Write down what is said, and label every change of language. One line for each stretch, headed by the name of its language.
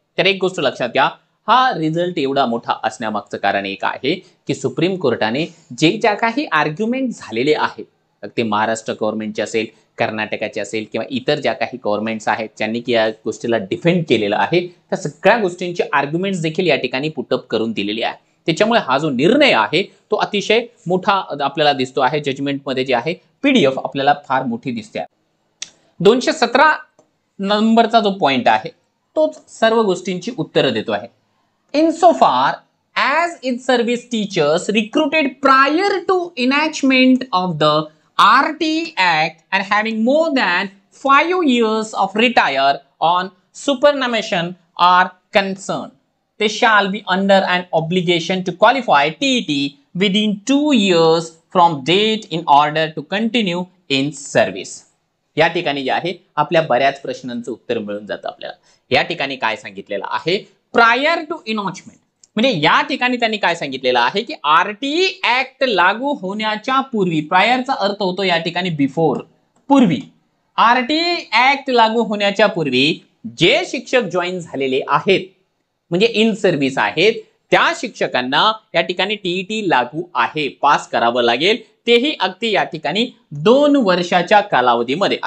Marathi: तर एक गोष्ट लक्षात घ्या, हा रिझल्ट एवढा मोठा असण्यामागचं कारण एक आहे की सुप्रीम कोर्टाने ज्या काही आर्ग्युमेंट झालेले आहेत, ते महाराष्ट्र गव्हर्नमेंटचे असेल, कर्नाटकाचे असेल किंवा इतर ज्या काही गव्हर्नमेंट्स आहेत ज्यांनी की या गोष्टीला डिफेंड केलेलं आहे, त्या सगळ्या गोष्टींचे आर्ग्युमेंट्स देखील या ठिकाणी पुटअप करून दिलेले आहे। त्याच्यामुळे हा जो निर्णय आहे तो अतिशय मोठा आपल्याला दिसतो आहे। जजमेंटमध्ये जे आहे पीडीएफ आपल्याला फार मोठी दिसते आहे। 217 नंबरचा जो पॉइंट आहे तोच सर्व गोष्टींची उत्तरं देतो आहे।
English: Insofar as its service teachers recruited prior to enactment of the RT Act and having more than 5 years of retire on superannuation are concerned, they shall be under an obligation to qualify TET within 2 years from date in order to continue in service.
Marathi: या ठिकाणी जे आहे आपल्या बऱ्याच प्रश्नांचं उत्तर मिळून जातं आपल्याला। या ठिकाणी काय सांगितलेलं आहे, प्रायर टू इनॉचमेंट, म्हणजे या ठिकाणी त्यांनी काय सांगितलेलं आहे की आरटी ऍक्ट लागू होण्याच्या पूर्वी, प्रायरचा अर्थ होतो या ठिकाणी बिफोर, पूर्वी, आरटी ऍक्ट लागू होण्याच्या पूर्वी जे शिक्षक जॉईन झालेले आहेत म्हणजे इन सर्व्हिस आहेत, त्या शिक्षकांना या ठिकाणी टीईटी लागू आहे, पास करावं लागेल, तेही अगदी या ठिकाणी 2 वर्षाच्या कालावधीमध्ये।